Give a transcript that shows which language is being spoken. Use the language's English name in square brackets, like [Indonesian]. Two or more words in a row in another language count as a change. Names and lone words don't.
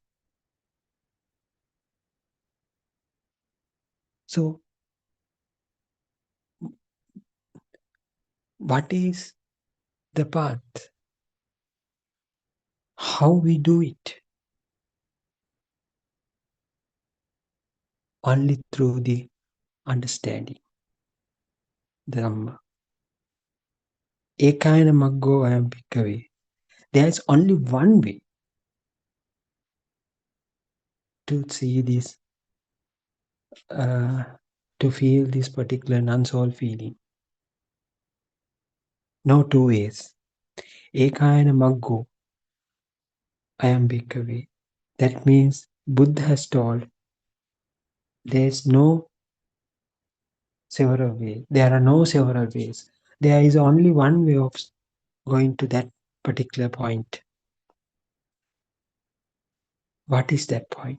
[English] So, what is the path? How we do it? Only through the understanding. Dhamma. [Pali] Ekayana maggo ayam bhikkhave. [English] There is only one way to see this, to feel this particular non-soul feeling. No two ways. [Pali] Ekayana maggo ayam bhikkhave. [English] That means Buddha has told there is no several ways. There are no several ways. There is only one way of going to that particular point. What is that point?